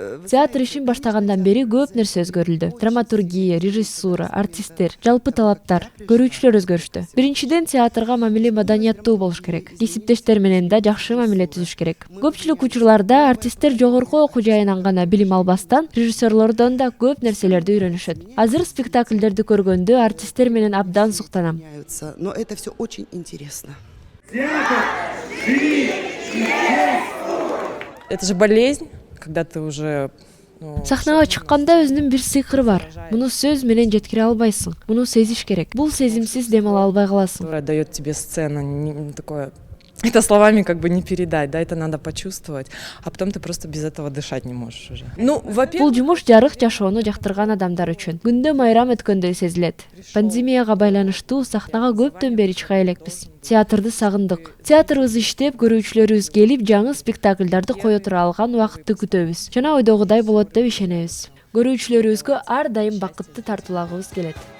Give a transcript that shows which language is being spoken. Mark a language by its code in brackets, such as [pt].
[ky] Театр ишин баштагандан бери көп нерсе өзгөрүлдү. Драматургия, режиссура, артисттер, жалпы талаптар, көрүүчүлөр өзгөрүштү. Биринчиден театрга мамиле маданияттуу болуш керек. Кесиптештер менен да жакшы мамиле түзүш керек. Көпчүлүк учурларда артисттер жогорку окуу жайынан гана билим албастан, режиссерлордон да көп нерселерди үйрөнүшөт. Азыр спектакльдерди көргөндө артисттер менен абдан суктанам. [ru] но это все очень интересно. Это же болезнь, когда ты уже... [ky] Сахнага чыкканда өзүнүн бир сыйкыры бар. Муну сөз менен жеткире албайсың. Муну сезиш керек. Бул сезимсиз дем ала албай каласың. [ru] Которая дает тебе сцена, такое... Это словами как бы не передать, да, это надо почувствовать, а потом ты просто без этого дышать не можешь уже. Ну, [ky] Бул [ru] во-первых... [ky] жумуш жарык жашоону жактырган адамдар үчүн. Күндө майрам өткөндөй сезилет. Пандемияга байланыштуу сахнага көптөн бери чыга элекпиз. Театрды сагындык. Театрыбыз иштеп, көрүүчүлөрүбүз келип, жаңы спектакльдарды кое тура алган убакытты күтөбүз. Жана ойдогудай болот деп ишенебиз. Көрүүчүлөрүбүзгө ар дайым бакытты тартуулагыбыз келет.